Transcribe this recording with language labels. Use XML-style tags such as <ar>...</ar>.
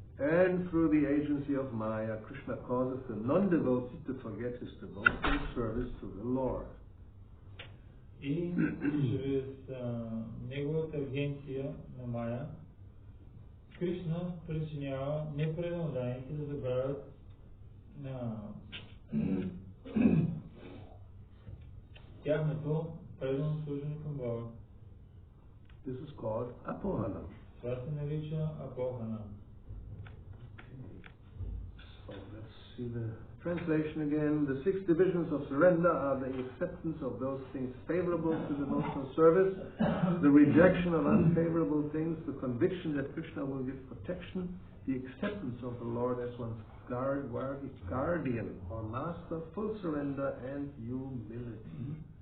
<en>And through the agency of Maya, Krishna causes the non-devotee to forget his devotional service to the Lord.</en> <bg>И чрез неговата агенция на Мая, Кришна причинява непреданодарните да забравят тяхното предано служение към Бога.</bg> <en>This is called apohanam.</en> <bg>Това се нарича апохана.</bg> <en>So let's see the translation again. The 6 divisions of surrender are the acceptance of those things favorable to devotional service, the rejection of unfavorable things, the conviction that Krishna will give protection, the acceptance of the Lord as one's guardian or master, full surrender and humility.</en>